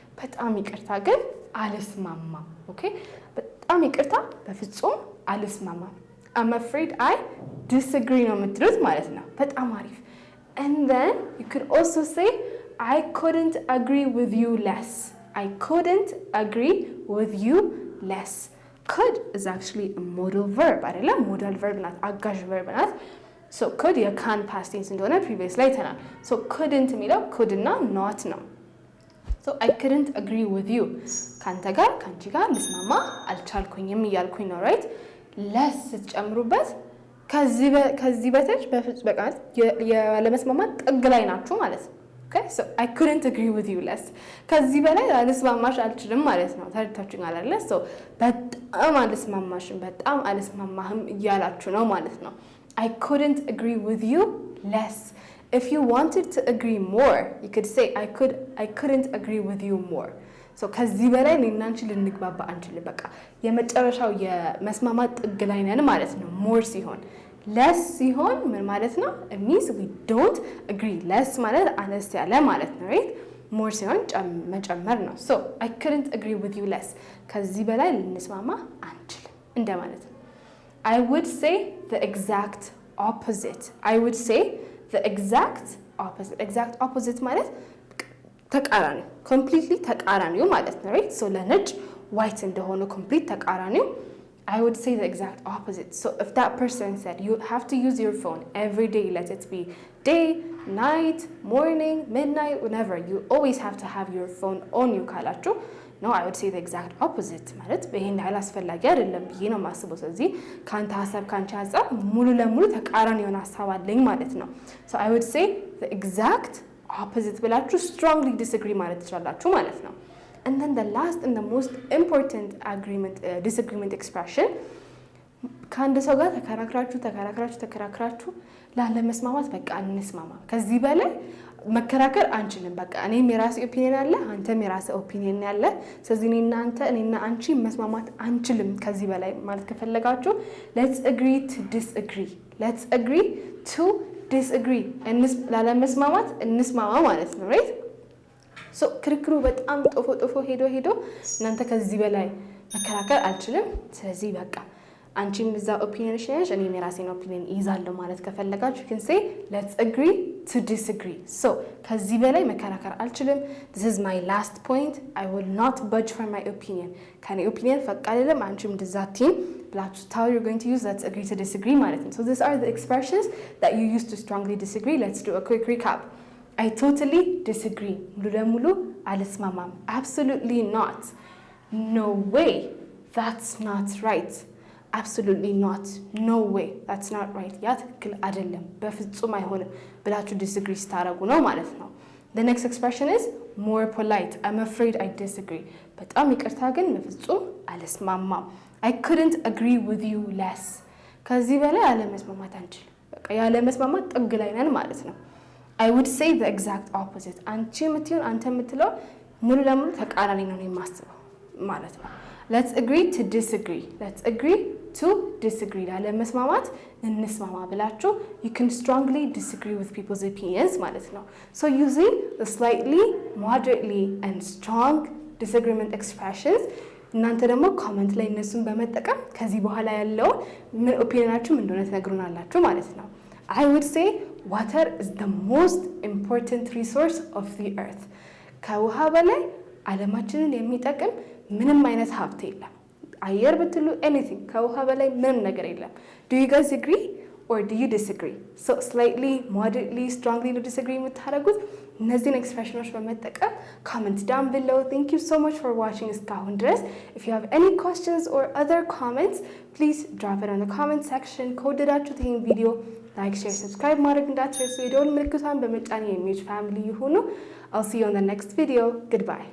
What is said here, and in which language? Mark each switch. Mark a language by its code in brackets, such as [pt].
[am] በጣም ይቅርታ ግን አልስማማም። [en] okay [am] በጣም ይቅርታ በፍጹም አልስማማም። [en] I'm afraid I disagree [am] ነው የምትሉት ማለት ነው። በጣም አሪፍ [en] and then you could also say I couldn't agree with you less. I couldn't agree with you less. could is actually a modal verb አይደለም? [am] modal verb ናት፣ አጋዥ verb ናት። so could የካን past tense እንደሆነ previous ላይ ተናል። so couldn't የሚለው could እና not ነው። [en] so I couldn't agree with you [am] ካንተ ጋር ካንቺ ጋር ልስማማ አልቻልኩኝም እያልኩኝ ነው። right less ስትጨምሩበት ከዚህ በታች በፍጹም በቃ ያለመስማማት ጥግ ላይ ናችሁ ማለት ነው። okay [en] so I couldn't agree with you less [am] ከዚህ በላይ አልስማማሽ አልችልም ማለት ነው። ታርታችሁኛል አይደል? so በጣም አልስማማሽም በጣም አልስማማህም እያላችሁ ነው ማለት ነው። [en] I couldn't agree with you less. If you wanted to agree more, you could say I couldn't agree with you more. [am] so ከዚህ በላይ እኔና አንቺ ልንግባባ አንችልም። በቃ የመጨረሻው የመስማማት ጥግ ላይ ነን ማለት ነው። more ሲሆን less ሲሆን ምን ማለት ነው? [en] it means we don't agree. less [am] ማለት አነስ ያለ ማለት ነው [en] right? more [am] ሲሆን መጨመር ነው። [en] so I couldn't agree with you less [am] ከዚህ በላይ ልንስማማ አንችልም እንደማለት ነው። [en] I would say the exact opposite. I would say the exact opposite. [am] exact opposite ማለት ተቃራኒ completely ተቃራኒው ማለት ነው right? [en] so [am] ለነጭ [en] white እንደሆነ complete ተቃራኒው I would say the exact opposite. so if that person said you have to use your phone every day, let it be day, night, morning, midnight, whenever, you always have to have your phone on you ካላችሁ no, I would say the exact opposite [am] ማለት ይሄን ያህል አስፈላጊ አይደለም ብዬ ነው የማስበው። ስለዚህ ካንተ ሐሳብ ካንቺ ሐሳብ ሙሉ ለሙሉ ተቃራኒ የሆነ ሐሳብ አለኝ ማለት ነው። [en] so I would say the exact opposite [am] ብላችሁ [en] strongly disagree [am] ማለት ትችላላችሁ ማለት ነው። [en] and then the last and the most important disagreement expression [am] ከአንድ ሰው ጋር ተከራክራችሁ ላለመስማማት በቃ እንስማማ ከዚህ በላይ መከራከር አንችልም። በቃ እኔም የራሴ ኦፒኒየን አለ አንተም የራሴ ኦፒኒየን ያለ ስለዚህ እኔና አንቺ መስማማት አንችልም ከዚህ በላይ ማለት ከፈለጋችሁ [en] let's agree to disagree. let's agree to disagree. [am] ላለመስማማት እንስማማ ማለት ነው right? so ክርክሩ በጣም ጦፎ ሄዶ እናንተ ከዚህ በላይ መከራከር አልችልም ስለዚህ በቃ አንቺም እዛ ኦፒኒየንሽ ነሽ እኔም የራሴን ኦፒኒየን ይዛለሁ ማለት ከፈለጋችሁ [en] you can say let's agree to disagree. so [am] ከዚህ በላይ መከራከር አልችልም [en] this is my last point. I will not budge from my opinion. [am] ከኔ ኦፒኒየን ፈቅ አይደለም አንቺም እንደዛ ቲም ብላችሁ [en] how you're going to use let's agree to disagree ማለት ነው። so these are the expressions that you use to strongly disagree. let's do a quick recap. I totally disagree. [am] ሙሉ ለሙሉ አልስማማም. [en] absolutely not. no way. that's not right. absolutely not. no way. that's not right. [am] ያ ትክክል አይደለም በፍጹም አይሆንም ብላችሁ disagree ስታረጉ ነው ማለት ነው። [en] the next expression is more polite. I'm afraid I disagree. [am] በጣም ይቅርታ ግን በፍጹም አልስማማም. [en] I couldn't agree with you less. [am] ከዚህ በላይ አለመስማማት አንችልም። በቃ ያለመስማማት ጥግ ላይ ነን ማለት ነው። [en] I would say the exact opposite. [am] አንቺ የምትይውን አንተ የምትለው ሙሉ ለሙሉ ተቃራኒ ነው የማስበው ማለት ነው። [en] let's agree to disagree. let's agree to disagree. [am] ላለመስማማት እንስማማ ብላችሁ [en] you can strongly disagree with people's opinions [am] ማለት ነው። [en] so using the slightly, moderately and strong disagreement expressions [am] እናንተ ደግሞ ኮሜንት ላይ እነሱን በመጠቀም ከዚህ በኋላ ያለው ምን ኦፒኒየናችሁ ምን እንደሆነ ትነግሩናላችሁ ማለት ነው። [en] I would say water is the most important resource of the earth. [am] ከውሃ በላይ ዓለማችንን የሚጠቅም ምንም አይነት ሀብት የለም። አየር ብትሉ anything ከውሃ በላይ ምንም ነገር የለም። [en] do you guys agree or do you disagree? so slightly, moderately, strongly to disagree [am] የምታደርጉት እነዚህን ኤክስፕሬሽኖች በመጠቀም [en] comment down below. thank you so much for watching [am] እስካሁን ድረስ. [en] if you have any questions or other comments please drop it on the comment section. [am] ከወደዳችሁት ይሄን ቪዲዮ [en] like, share, subscribe [am] ማድረግ እንዳትረሱ። የደወል ምልክቷን በመጫን የሚዩት ፋሚሊ ይሁኑ። [en] I'll see you on the next video. Goodbye.